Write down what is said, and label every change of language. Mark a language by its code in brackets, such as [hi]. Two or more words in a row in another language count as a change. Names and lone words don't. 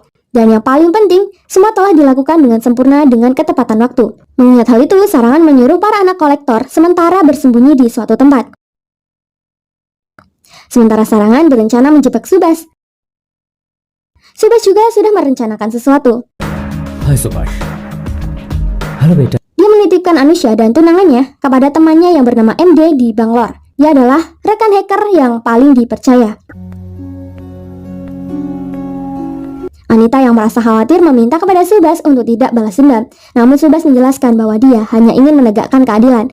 [id] Dan yang paling penting, semua telah dilakukan dengan sempurna dengan ketepatan waktu. Mengingat hal itu, Sarangan menyuruh para anak kolektor sementara bersembunyi di suatu tempat. Sementara Sarangan berencana menjebak Subas. Subas juga sudah merencanakan sesuatu. [hi] हाय सुभाष हेलो बेटा [id] Dia menitipkan Anusha dan tunangannya kepada temannya yang bernama MD di Bangalore. Dia adalah rekan hacker yang paling dipercaya. Anita yang merasa khawatir meminta kepada Subas untuk tidak balas dendam. Namun Subas menjelaskan bahwa dia hanya ingin menegakkan keadilan.